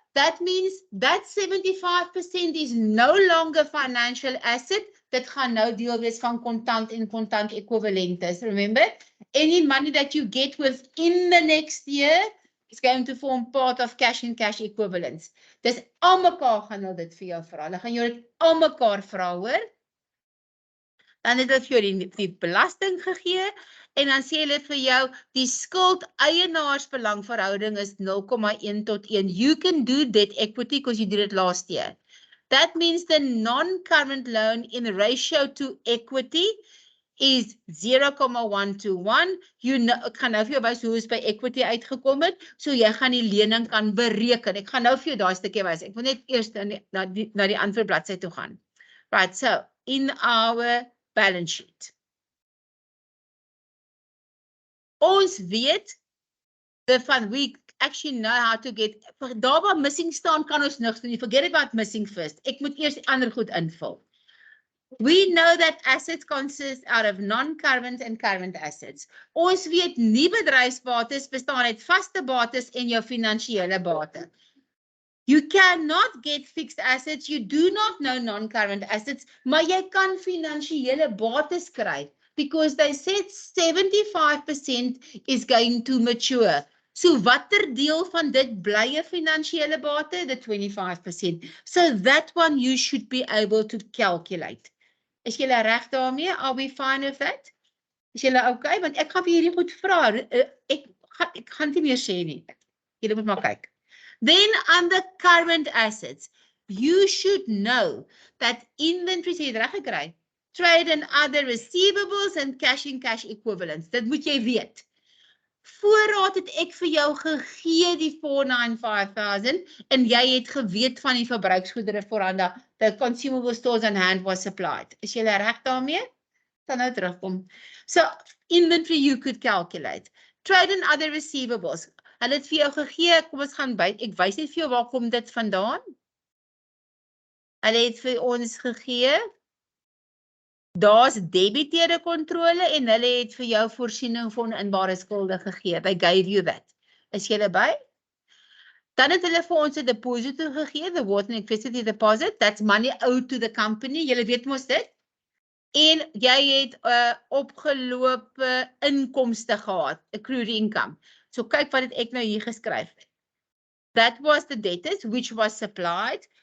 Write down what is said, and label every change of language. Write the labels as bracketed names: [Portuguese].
[English] That means that 75% is no longer financial asset. [Afrikaans] Dit gaan nou deel wees van kontant en kontant equivalentes. [English] Remember, any money that you get within the next year is going to form part of cash and cash equivalents. [Afrikaans] Dis almekaar gaan hulle dit vir jou vra. Hulle gaan jou dit almekaar vra, hoor. Dan het hulle vir jou die belasting gegee en dan sê hulle vir jou die skuld eienaarsbelangverhouding is 0,1 tot 1. [English] You can do debt equity because you did it last year. That means the non-current loan in ratio to equity is 0,1 to 1. You know, [Afrikaans] ek gaan nou vir jou wys hoe is by equity uitgekom het. So jy gaan die lening kan bereken. Ek gaan nou vir jou daai stukkie wys. Ek wil net eers na die ander bladsy toe gaan. [English] Right, so in our balance sheet. [Afrikaans] Ons weet [English] we actually know how to get, [Afrikaans] daar waar missing staan kan ons niks doen. [English] Forget about missing first. [Afrikaans] Ek moet eers die ander goed invul. [English] We know that assets consist out of non-current and current assets. [Afrikaans] Ons weet nie bedryfsbates bestaan uit vaste bates en jou finansiële bate. [English] You cannot get fixed assets, you do not know non-current assets, [Afrikaans] maar jy kan finansiële bates kry [English] because they said 75% is going to mature. [Afrikaans] So watter deel van dit bly 'n finansiële bate? [English] The 25%. So that one you should be able to calculate. [Afrikaans] Is julle reg daarmee? [English] Are we fine with that? [Afrikaans] Is julle okay? Want ek gaan vir hierdie goed vra. Ek gaan nie meer sê nie. Julle moet maar kyk. [English] Then under current assets, you should know that inventory, [Afrikaans] sê jy reg gekry, [English] trade and other receivables and cash and cash equivalents. [Afrikaans] Dit moet jy weet. Voorraad het ek vir jou gegee die 495,000 en jy het geweet van die verbruiksgoedere voorhande. [English] The consumable stores on hand was supplied. [Afrikaans] Is jy reg daarmee? Dan nou terugkom. [English] So inventory you could calculate. Trade and other receivables. [Afrikaans] Hulle het vir jou gegee, kom ons gaan by. Ek wys net vir jou waar kom dit vandaan. Hulle het vir ons gegee. Daar's debiteerde kontrole en hulle het vir jou voorsiening van inbare skulde gegee. [English] They gave you that. [Afrikaans] Is julle by? Dan het hulle vir ons 'n deposito gegee, [English] the water and electricity deposit. That's money owed to the company. [Afrikaans] Julle weet mos dit. En jy het opgelope inkomste gehad, accrued income. So kyk wat het ek nou hier geskryf. [English] That was the debtors which was supplied.